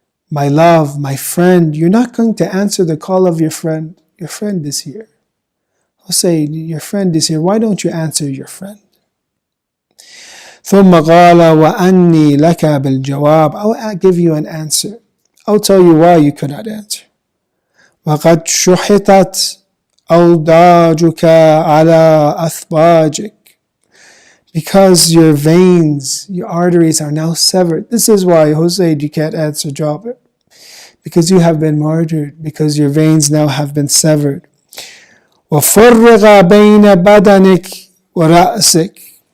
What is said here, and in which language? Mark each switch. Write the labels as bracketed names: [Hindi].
[English] My love, my friend, you're not going to answer the call of your friend. Your friend is here. Hussein, your friend is here. Why don't you answer your friend? [Arabic] ثم قال وأني لك بالجواب. [English] I'll give you an answer. I'll tell you why you could not answer. [Arabic] وقد شحطت أوداجك على أثباجك. [English] Because your veins, your arteries are now severed. This is why, Hussein, you can't answer Jabir. Because you have been martyred. Because your veins now have been severed. [Arabic] وَفُرِّغَ بَيْنَ بَدَنِكَ وَرَأْسِكَ.